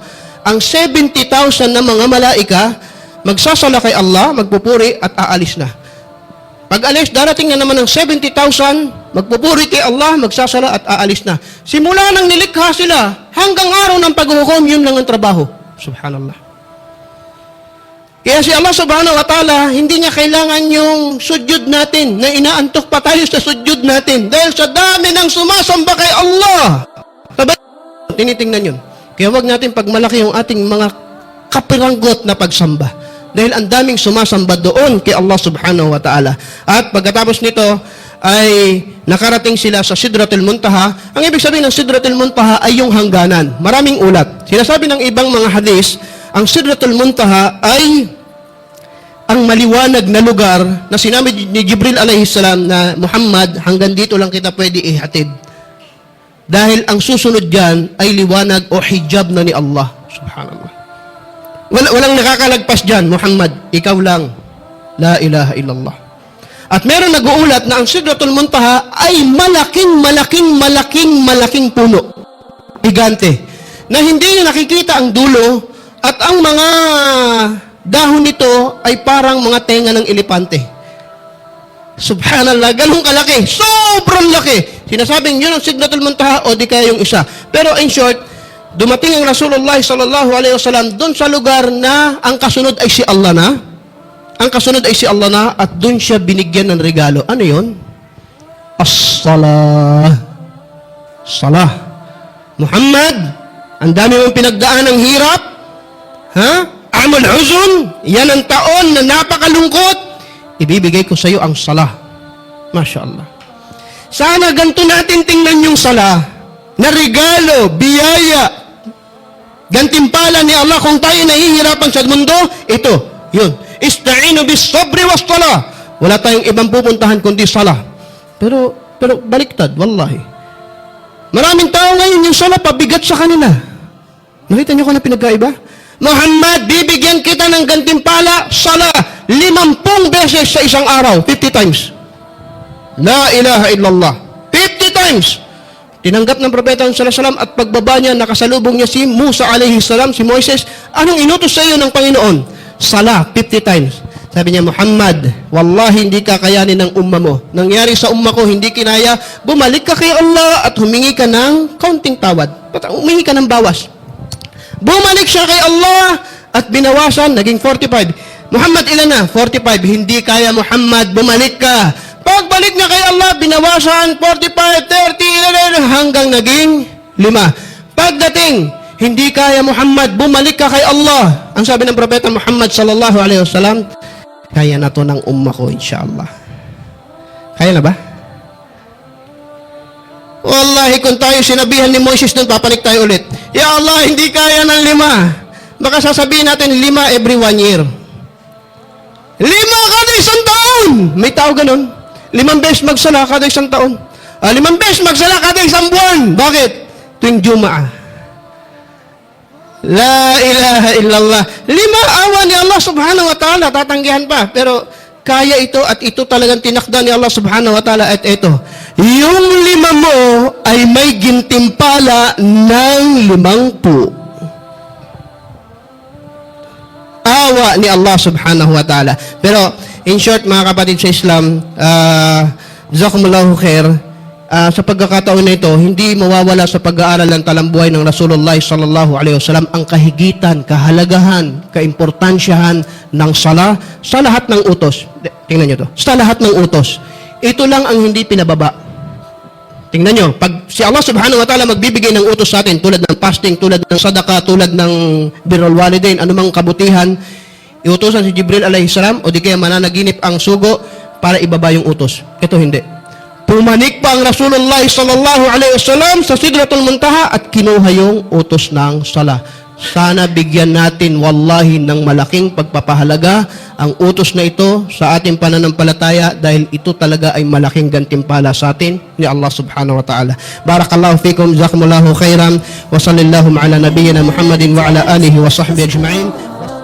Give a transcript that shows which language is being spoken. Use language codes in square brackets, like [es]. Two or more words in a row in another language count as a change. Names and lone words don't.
[tl] Ang 70,000 na mga malaika, magsasala kay Allah, magpupuri at aalis na. Pag alis, darating na naman ng 70,000, magpupuri kay Allah, magsasala at aalis na. Simula nang nilikha sila, hanggang araw ng paghuhukom, yun lang ang trabaho. Subhanallah. Kaya si Allah [ar] سبحانه وتعالى, [tl] hindi niya kailangan yung sudyod natin, na inaantok pa tayo sa sudyod natin. Dahil sa dami ng sumasamba kay Allah. Tinitingnan yun. Kaya wag natin pagmalaki yung ating mga kapiranggot na pagsamba. Dahil ang daming sumasamba doon kay Allah [ar] سبحانه وتعالى. [tl] At pagkatapos nito, ay nakarating sila sa Sidratul Muntaha. Ang ibig sabihin ng Sidratul Muntaha ay yung hangganan. Maraming ulat. Sinasabi ng ibang mga hadis, ang Sidratul Muntaha ay ang maliwanag na lugar na sinabi ni Jibril [ar] عليه السلام [tl] na Muhammad, hanggang dito lang kita pwede ihatid. Dahil ang susunod dyan ay liwanag o hijab na ni Allah. Subhanallah. Walang nakakalagpas dyan, Muhammad, ikaw lang. [ar] لا إله إلا الله. [tl] At meron nag-uulat na ang Sidratul Muntaha ay malaking puno. Gigante. Na hindi nyo nakikita ang dulo at ang mga dahon nito ay parang mga tenga ng elepante. Subhanallah, ganun kalaki. Sobrang laki. Sinasabing yun ang Sidratul Muntaha o di kaya yung isa. Pero [en] in short, [tl] dumating ang Rasulullah [ar] صلى الله عليه وسلم [tl] doon sa lugar na ang kasunod ay si Allah na. Ang kasunod ay si Allah na at doon siya binigyan ng regalo. Ano yun? As-salah. Salah. Muhammad, ang dami mong pinagdaan ng hirap. [ar] Ha? عام الحزن. [tl] Yan ang taon na napakalungkot. Ibibigay ko sa iyo ang salah. [ar] ما شاء الله. [tl] Sana ganito natin tingnan yung salah na regalo, biyaya, gantimpala ni Allah kung tayo nahihirapan sa mundo. Ito, yun. [ar] استعينوا بالصبر والصلاة. [tl] Wala tayong ibang pupuntahan kundi salah. Pero baliktad, wallahi. Maraming tao ngayon yung salah pabigat sa kanila. Nakita niyo kung na pinagkaiba? Muhammad, bibigyan kita ng gantimpala, salah, 50 beses sa isang araw, 50 times. [ar] لا إله إلا الله. 50 times. [tl] Tinanggap ng propeta [ar] صلى الله عليه وسلم [tl] at pagbaba niya, nakasalubong niya si Musa [ar] عليه السلام, [tl] si Moises. Anong inutos sa iyo ng Panginoon? Salah, 50 times. Sabi niya, Muhammad, wallahi hindi kakayanin ng umma mo. Nangyari sa umma ko, hindi kinaya. Bumalik ka kay Allah at humingi ka ng kaunting tawad. Humingi ka ng bawas. Bumalik siya kay Allah at binawasan, naging 45. Muhammad, ilan na? 45. Hindi kaya, Muhammad, bumalik ka. Pagbalik niya kay Allah, binawasan, 45, 30, hanggang naging 5. Pagdating, hindi kaya, Muhammad, bumalik ka kay Allah. Ang sabi ng propeta Muhammad [ar] صلى الله عليه وسلم, [tl] kaya na to ng umma ko, insyaAllah. Kaya na ba? Wallahi, kung tayo sinabihan ni Moises nun, papanik tayo ulit. [ar] يا الله, [tl] hindi kaya ng 5. Baka sasabihin natin 5 [en] every 1 year. [tl] 5 kada isang taon! May tao ganun. 5 beses magsala kada isang taon. 5 beses magsala kada isang buwan. Bakit? Tuwing Jumaa. [ar] لا إله إلا الله. [tl] 5 awa ni Allah [ar] سبحانه وتعالى, [tl] tatanggihan pa. Pero kaya ito at ito talagang tinakda ni Allah [ar] سبحانه وتعالى [tl] at ito. Yung 5 mo ay may gintimpala ng 50. Awa ni Allah [ar] سبحانه وتعالى. [tl] Pero, [en] in short, [tl] mga kapatid sa Islam, [ar] جزاكم الله خير, [tl] sa pagkakataon na ito, hindi mawawala sa pag-aaral ng talambuhay ng Rasulullah [ar] صلى الله عليه وسلم [tl] ang kahigitan, kahalagahan, kaimportansyahan ng sala sa lahat ng utos. Tingnan nyo to. Sa lahat ng utos. Ito lang ang hindi pinababa. Tingnan nyo, pag si Allah [ar] سبحانه وتعالى [tl] magbibigay ng utos sa atin, tulad ng fasting, tulad ng sadaka, tulad ng [ar] بر الوالدين, [tl] anumang kabutihan, iutosan si Jibril [ar] عليه السلام, [tl] o di kaya mananaginip ang sugo para ibaba yung utos. Ito hindi. Pumanik pa ang Rasulullah [ar] صلى الله عليه وسلم [tl] sa Sidratul Muntaha at kinuha yung utos ng sala. Sana bigyan natin wallahi ng malaking pagpapahalaga ang utos na ito sa ating pananampalataya dahil ito talaga ay malaking gantimpala sa atin ni Allah [ar] سبحانه وتعالى. بارك الله فيكم، جزاكم الله خيرا، وصلى الله على نبينا محمد وعلى آله وصحبه أجمعين.